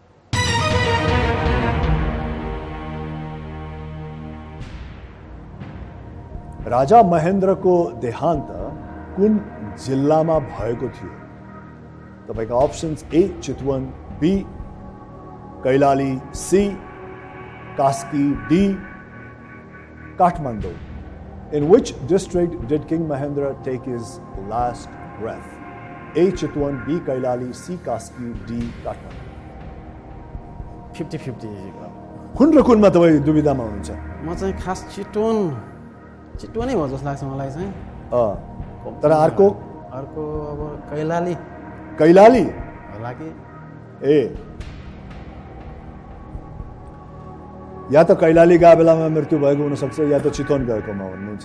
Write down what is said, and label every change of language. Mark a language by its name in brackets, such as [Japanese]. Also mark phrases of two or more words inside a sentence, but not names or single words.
[Nepali] राजा महेन्द्रको देहान्त कुन जिल्लामा भएको थियो? तपाईका [English] options A [Nepali] चितवन, बी कैलाली, सी कास्की, डी Kathmandu. [English] In which district did King Mahendra take his last breath? A. Chitwan, B. Kailali, C. Kaski, D. Kathmandu. 50-50 [Nepali] कुन र कुनमा तपाईँ दुविधामा हुनुहुन्छ? म चाहिँ खास चितवनै हो जस्तो लाग्छ मलाई चाहिँ। तर अर्को अब कैलाली होला कि ए या त कैलाली गएको बेलामा मृत्यु भएको हुनसक्छ या त चितवन गएकोमा हुनुहुन्छ।